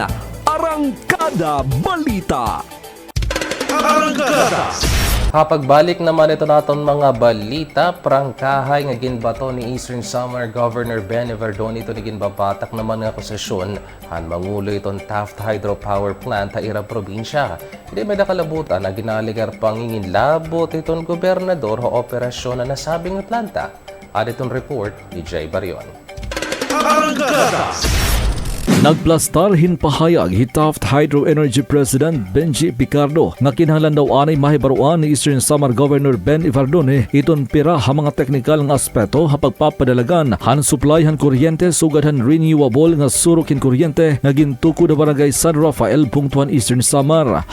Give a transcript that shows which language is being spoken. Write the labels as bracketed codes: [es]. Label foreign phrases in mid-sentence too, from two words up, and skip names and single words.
[war] Arangkada Balita. Kapagbalik naman ito naton mga balita, prangkahay nga ginbato ni Eastern Samar Governor Benny Verdon ito ni ginbabatak naman nga akusasyon han mangulo itong Taft Hydropower Plant sa Ira probinsya. Hindi may nakalabutan na ginaligar panginginlabot itong gobernador o operasyon na nasabing planta. At itong report ni Jay Barion. Nagplastar hinpahayag hi Taft Hydro Energy President Benji Picardo nga kinahanglan daw anay mahibaruan ni Eastern Samar Governor Ben Ivardone iton pira ha mga teknikal nga aspeto ha pagpapadalagan han supply han kuryente sugad han renewable nga surok hin kuryente nga gintukod da barangay San Rafael Bungtuan Eastern Samar.